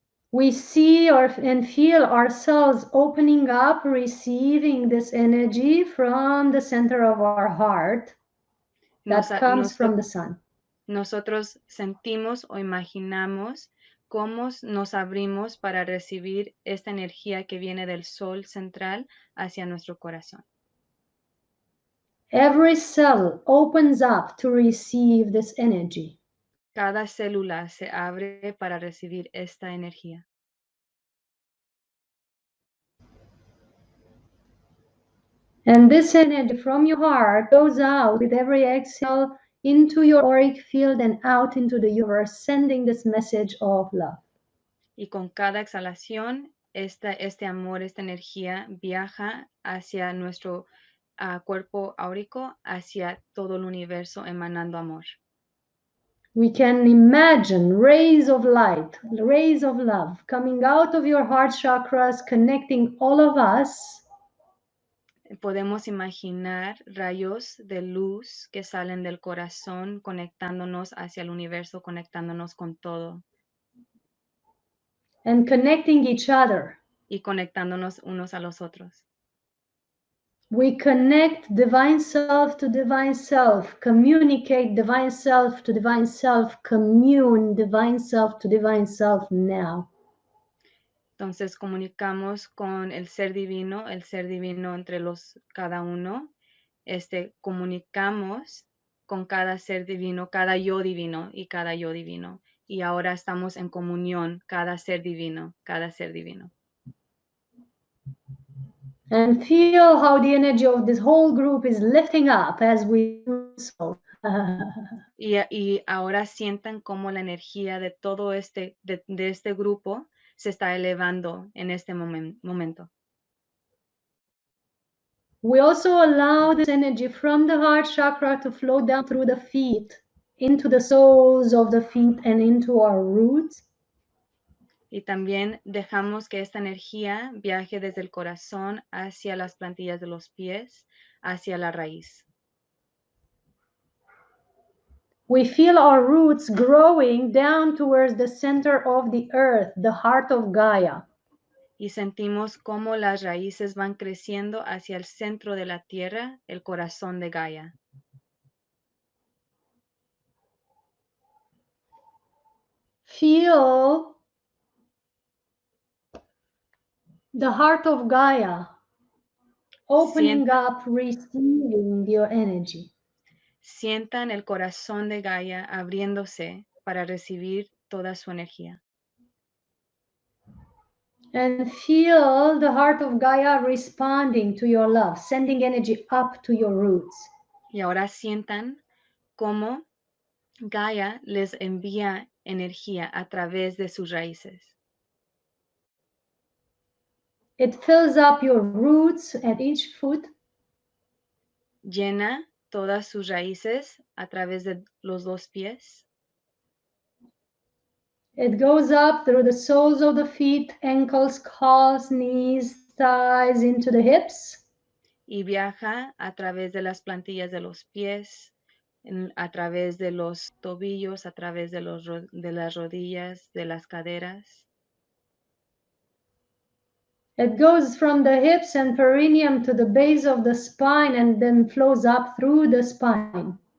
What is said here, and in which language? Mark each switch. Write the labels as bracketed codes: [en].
[en] We see and feel ourselves opening up, receiving this energy from the center of our heart that comes from the sun. [es] Nosotros sentimos o imaginamos cómo nos abrimos para recibir esta energía que viene del sol central hacia nuestro corazón. [en] Every cell opens up to receive this energy. [es] Cada célula se abre para recibir esta energía. [en] And this energy from your heart goes out with every exhale into your auric field and out into the universe, sending this message of love. [es] Y con cada exhalación, este amor, esta energía viaja hacia nuestro cuerpo áurico, hacia todo el universo, emanando amor. [en] We can imagine rays of light, rays of love coming out of your heart chakras, connecting all of us. [es] Podemos imaginar rayos de luz que salen del corazón, conectándonos hacia el universo, conectándonos con todo. [en] And connecting each other. [es] Y conectándonos unos a los otros. [en] We connect divine self to divine self, communicate divine self to divine self, commune divine self to divine self now. [es] Entonces comunicamos con el ser divino entre cada uno. Comunicamos con cada ser divino, cada yo divino y cada yo divino. Y ahora estamos en comunión, cada ser divino, cada ser divino. [en] And feel how the energy of this whole group is lifting up as we do so. [es] Y ahora sientan cómo la energía de todo de este grupo se está elevando en este momento. [en] We also allow this energy from the heart chakra to flow down through the feet, into the soles of the feet and into our roots. [es] Y también dejamos que esta energía viaje desde el corazón hacia las plantillas de los pies, hacia la raíz. [en] We feel our roots growing down towards the center of the earth, the heart of Gaia. [es] Y sentimos cómo las raíces van creciendo hacia el centro de la tierra, el corazón de Gaia. [en] Feel the heart of Gaia opening up, receiving your energy. [es] Sientan el corazón de Gaia abriéndose para recibir toda su energía. [en] And feel the heart of Gaia responding to your love, sending energy up to your roots. [es] Y ahora sientan cómo Gaia les envía energía a través de sus raíces. [en] It fills up your roots at each foot. [es] Llena todas sus raíces a través de los dos pies. [en] It goes up through the soles of the feet, ankles, calves, knees, thighs, into the hips. [es] Y viaja a través de las plantillas de los pies, a través de los tobillos, a través de las rodillas, de las caderas. [en] It goes from the hips and perineum to the base of the spine and then flows up through the spine.